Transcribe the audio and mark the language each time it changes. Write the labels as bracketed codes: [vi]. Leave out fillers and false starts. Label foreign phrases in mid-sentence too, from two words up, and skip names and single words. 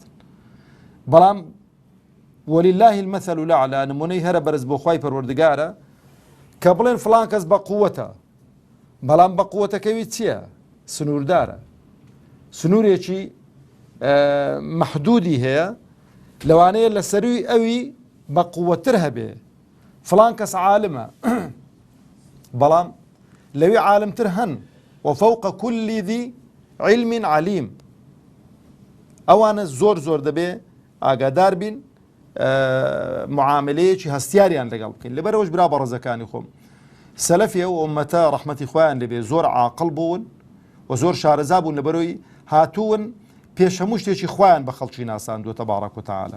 [ckb] بەڵام [ar] وەلیلله المەثەل الأعلى [ckb] نمونەی هەرە بەرز بۆ خوای پەروەردگارە کە بڵێن فڵان کەس بە قووەتە، بەڵام بە قووەتەکەوی چییە؟ سنووردارە، سنوورێکی مەحدودی هەیە، لەوانەیە لە سەروی ئەوی بە قووەتر هەبێ. فڵان کەس عالمە بەڵام لەوی عالمتر هەن، [ar] وفوق كل ذي علم عليم. [ckb] ئەوانە زۆر دەبێ ئاگادار بین معاملەیەکی هەستیاریان لەگەڵ بکەین. لەبەرەوەش برا بەڕێزەکانی خۆم، سەلەفی ئەو ئومەتە ڕەحمەتی خۆیان لەبێ زۆر عاقڵ بوون و زۆر شارەزا بوون، لەبەرەوەی هاتوون پێش هەموو شتێکی خۆیان بە خەڵکی ناساندووە [ar] تەبارەک و تەعالە.